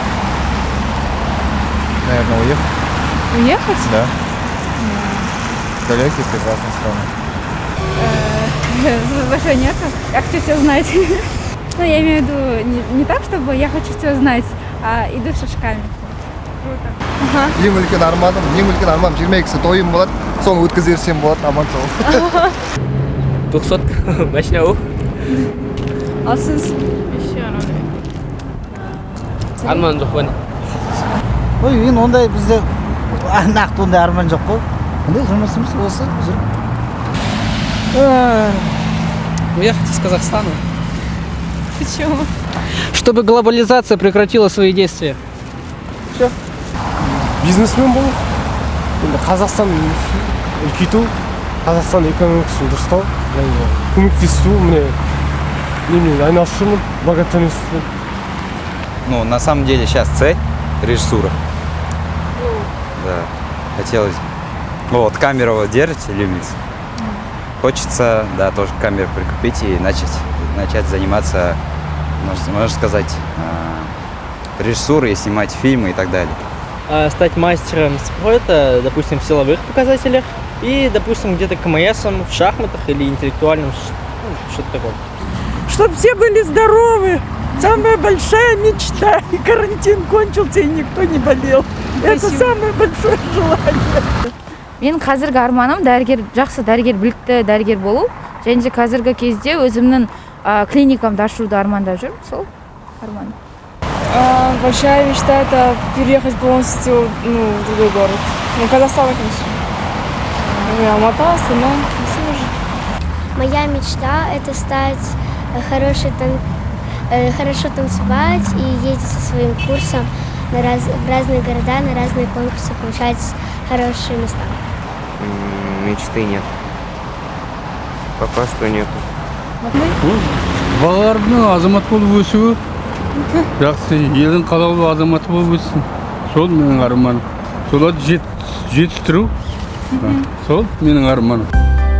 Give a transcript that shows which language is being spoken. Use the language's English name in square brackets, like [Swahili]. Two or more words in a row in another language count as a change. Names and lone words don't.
[Russian] Наверное, уехать. Уехать? Да. В далекие прекрасные страны. Большой нету. Я хочу все знать. Ну, я имею в виду не так, чтобы я хочу все знать, а иду шажками. Круто. [Kazakh] Ең үлкен арманым 22-сі тойым болады. Соны өткізе берсем болады, аман сау. 200 машина оқ. Ал сіз? Арман жоқ қой. Ой, енді ондай бізде нақты ондай арман жоқ қой. Қандай жұмысымыз осы жүр. [Russian] Уехать из Казахстана. Почему? Чтобы глобализация прекратила свои действия. Все. [Kazakh] Бизнесмен болу. Енді Қазақстан үлкейту, Қазақстан экономикасын дұрыстау, көмектесу, міне немен айналысумен, благотворительностьпен. [Russian] Ну, на самом деле сейчас цель режиссура. Да, хотелось. Вот, камеру вот держите, любимец. Хочется, да, тоже камеру прикупить и начать заниматься, можно сказать, режиссурой, снимать фильмы и так далее. Стать мастером спорта, допустим, в силовых показателях и, допустим, где-то КМСом в шахматах или интеллектуальном, что-то такое. Чтобы все были здоровы. Самая большая мечта. И карантин кончился, и никто не болел. Это самое большое желание. [Kazakh] Мен қазіргі арманым жақсы дәрігер, білікті дәрігер болу. Және қазіргі кезде өзімнің клиникамды ашуды армандап жүрмін. Сол арман. [Russian] Большая мечта – это переехать полностью в другой город. Ну, Казахстан, конечно. Алмата, Астана, все уже. Моя мечта – это стать хорошо танцевать и ездить со своим курсом в разные города, на разные конкурсы, получать хорошие места. Мечты нет. Пока что нету. [Kazakh] Балалардың азамат болып өсуі, жақсы елдің қалаулы азаматы болып өссін. Сол менің арманым. Соларды жетістіру. Сол менің арманым.